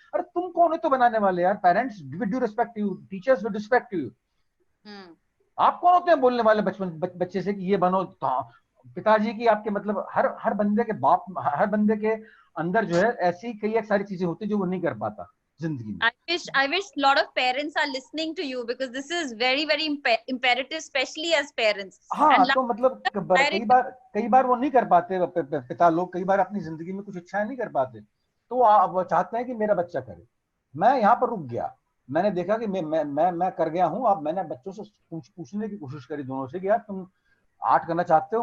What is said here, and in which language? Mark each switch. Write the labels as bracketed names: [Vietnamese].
[Hindi] अरे तुम कौन है तो बनाने वाले यार? [English] parents will do respect you, [Hindi] teachers will respect you. आप कौन होते हैं बोलने वाले बच्चे से कि ये बनो? पिताजी की आपके मतलब हर बंदे के बाप, हर बंदे के अंदर जो है ऐसी कई सारी चीजें होती है जो वो नहीं कर पाता जिंदगी में। [English] I wish lot of parents are listening to you because this is very imperative, especially as parents. [Hindi] हाँ, तो मतलब कई बार वो नहीं कर पाते पिता लोग, कई बार अपनी जिंदगी में कुछ इच्छाएं नहीं कर पाते, तो आप चाहते हैं कि मेरा बच्चा करे। मैं यहाँ पर रुक गया, मैंने देखा कि मैं कर गया हूँ। अब मैंने बच्चों से पूछने की कोशिश करी दोनों से कि यार तुम आर्ट करना चाहते हो?